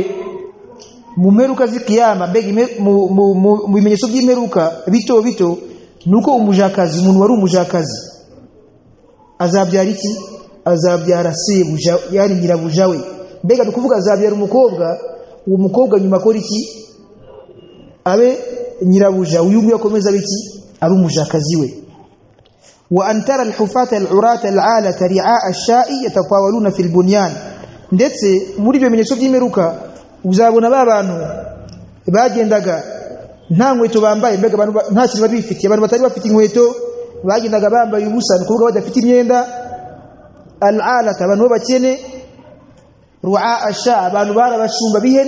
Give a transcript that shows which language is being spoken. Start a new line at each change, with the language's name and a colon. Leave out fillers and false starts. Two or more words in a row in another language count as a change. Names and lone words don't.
Kinyarwanda: Mu mperuka z'ikiyama, mu bimenyetso by'imperuka bito bito nuko umujakazi, umuntu wari umujakazi azabyara iki, azabyara sebuja, yani nyirabuja we. Mbega dukuvuga azabyara umukobwa, uwo mukobwa nyuma akora iki, abe nyirabuja, uyu nguyu akomeza biki, ari umujakazi we.
Arabic: وأن ترى الحفاة العراة العالة رعاء الشاء يتطاولون في البنيان,
Kinyarwanda: ndetse muri ibyo bimenyetso by'imperuka uzabona babantu bagendaga nta nkweto bambaye, mbega abantu nta kintu babifitiye, abantu batari bafite inkweto bagendaga bambaye ubusa, nukuvuga badafite imyenda. Al-alata, abantu b'abakene.
Arabic: رعاء الشاء,
Kinyarwanda: abantu barabashumba bihene.